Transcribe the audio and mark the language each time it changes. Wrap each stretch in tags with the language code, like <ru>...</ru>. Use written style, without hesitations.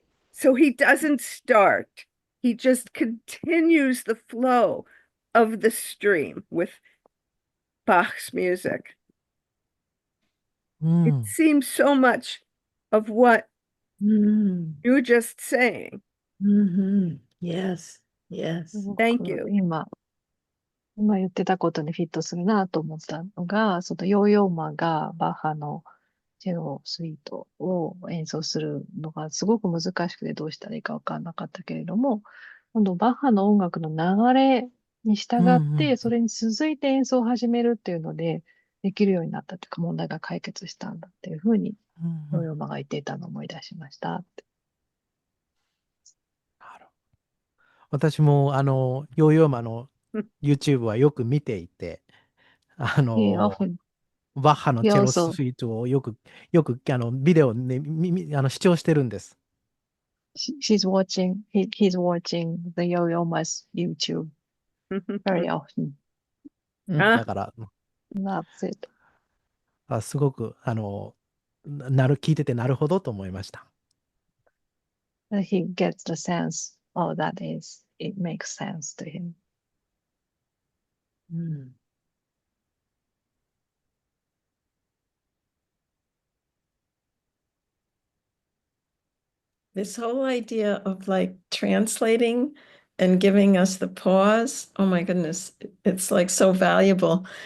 <en>So he doesn't start. He just continues the flow of the stream with Bach's music. It seems so much of what you were just saying. Yes, yes. Thank you.</en> <ja>今言ってたことにフィットするなと思ったのが、そのヨーヨーマがバッハのチェロスイートを演奏するのがすごく難しくてどうしたらいいか分からなかったけれども、今度バッハの音楽の流れに従って、それに続いて演奏を始めるっていうので、できるようになったというか、問題が解決したんだっていうふうに、ヨーヨーマが言っていたのを思い出しましたって。私もヨーヨーマの YouTube はよく見ていて、バッハのチェロスイートをよくビデオで視聴してるんです。</ja> <en>She's watching, he's watching the Yo-Yoma's YouTube very often.</en> <ja>だから、</ja> <en>That's it.</en> <ja>すごく、聞いててなるほどと思いました。</ja> <en>He gets the sense, oh, it makes sense to him. This whole idea of like translating and giving us the pause, oh my goodness, it's like so valuable.</en>